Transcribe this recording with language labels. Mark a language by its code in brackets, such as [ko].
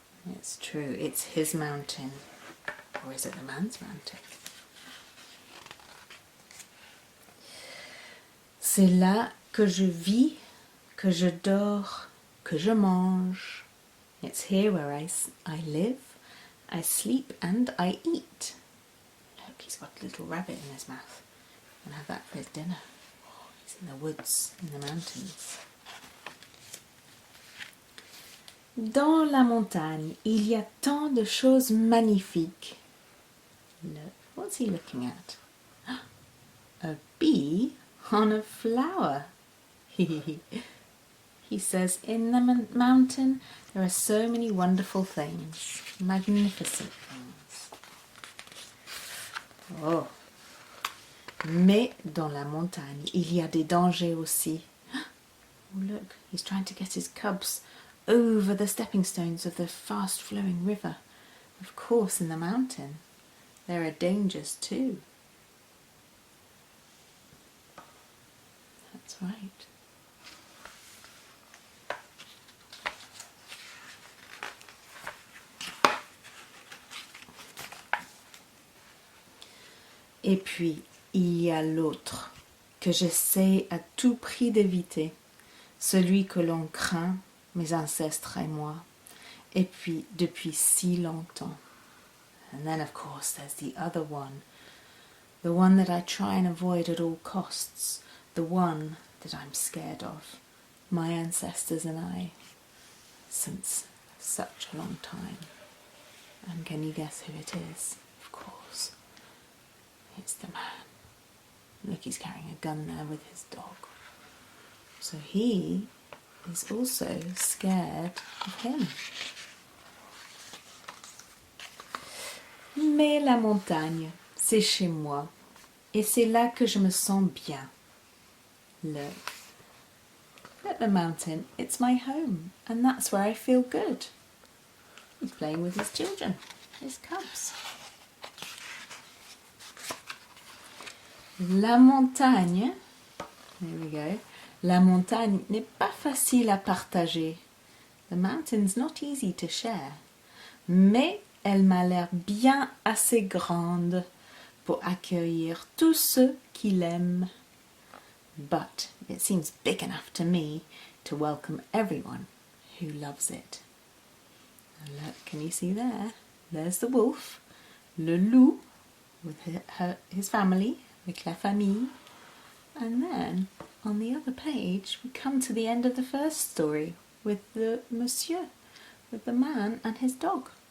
[en] It's true, it's his mountain. Or is it the man's mountain? [fr] C'est là que je vis, que je dors, que je mange. [en] It's here where I live, I sleep and I eat. Look, he's got a little rabbit in his mouth. I'll have that for his dinner. Oh, he's in the woods, in the mountains. [fr] Dans la montagne, il y a tant de choses magnifiques. [en] Look, what's he looking at? A bee on a flower. He says, in the mountain there are so many wonderful things, magnificent things. [fr] Oh, mais dans la montagne, il y a des dangers aussi. [en] Oh, look, he's trying to get his cubs over the stepping stones of the fast-flowing river. Of course, in the mountain, there are dangers too. That's right. [fr] Et puis, il y a l'autre, que j'essaie à tout prix d'éviter, celui que l'on craint, mes ancêtres et moi, et puis depuis si longtemps. [en] And then, of course, there's the other one, the one that I try and avoid at all costs, the one that I'm scared of, my ancestors and I, since such a long time. And can you guess who it is? Of course. It's the man. Look, he's carrying a gun there with his dog. So he is also scared of him. [fr] Mais la montagne, c'est chez moi. Et c'est là que je me sens bien. [en] Look. At the mountain, it's my home. And that's where I feel good. He's playing with his children, his cubs. [fr] La montagne, [en] there we go, [fr] la montagne n'est pas facile à partager. [en] The mountain's not easy to share. [fr] Mais elle m'a l'air bien assez grande pour accueillir tous ceux qui l'aiment. [en] But it seems big enough to me to welcome everyone who loves it. And look, can you see there? There's the wolf, [fr] le loup, [en] with his family, [fr] avec la famille. [en] And then on the other page we come to the end of the first story with the monsieur, with the man and his dog.